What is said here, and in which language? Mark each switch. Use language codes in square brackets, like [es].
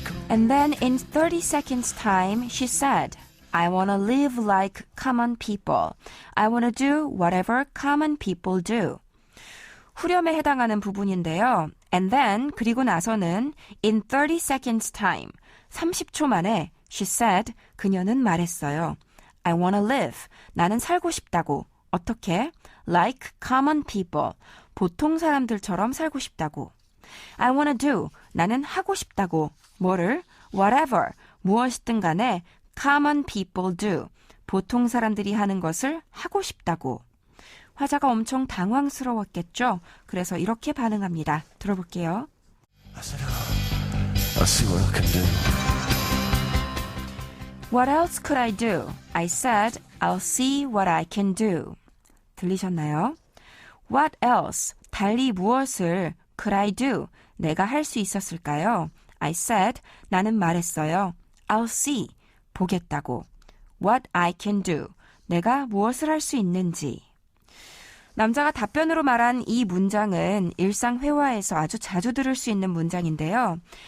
[en] And then in 30 seconds time, she said, I want to live like common people. I want to do whatever common people do. [ko] 후렴에 해당하는 부분인데요. [en] And then, [ko] 그리고 나서는 [en] in 30 seconds time, [ko] 30초 만에 [en] she said, [ko] 그녀는 말했어요. [en] I want to live. [ko] 나는 살고 싶다고. 어떻게? [en] Like common people. [ko] 보통 사람들처럼 살고 싶다고. [en] I want to do. [ko] 나는 하고 싶다고. 뭐를? [en] Whatever. [ko] 무엇이든 간에 [en] common people do. [ko] 보통 사람들이 하는 것을 하고 싶다고. 화자가 엄청 당황스러웠겠죠? 그래서 이렇게 반응합니다. 들어볼게요. [en] I said, I'll see what I can do. What else could I do? I said, I'll see what I can do. [ko] 들리셨나요? [en] What else? [ko] 달리 무엇을 [en] could I do? [ko] 내가 할 수 있었을까요? [en] I said, [ko] 나는 말했어요. [en] I'll see. [ko] 보겠다고. [en] What I can do. [ko] 내가 무엇을 할 수 있는지. 남자가 답변으로 말한 이 문장은 일상 회화에서 아주 자주 들을 수 있는 문장인데요.